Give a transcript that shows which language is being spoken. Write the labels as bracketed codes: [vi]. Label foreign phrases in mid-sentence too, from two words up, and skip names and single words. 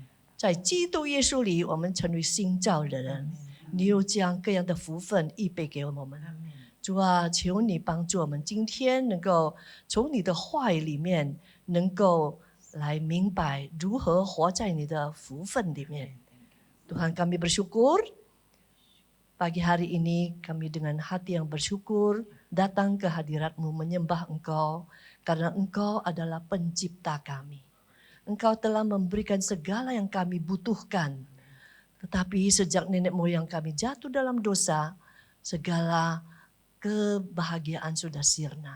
[zh] 在基督耶稣里，我们成为新造的人。你又将各样的福分预备给我们。 Amen. 主啊，求你帮助我们，今天能够从你的话语里面，能够来明白如何活在你的福分里面。 [id] Tuhan, kami bersyukur pagi hari ini kami dengan hati yang bersyukur datang ke hadirat-Mu menyembah Engkau karena Engkau adalah pencipta kami. Engkau telah memberikan segala yang kami butuhkan. Tetapi sejak nenek moyang kami jatuh dalam dosa, segala kebahagiaan sudah sirna.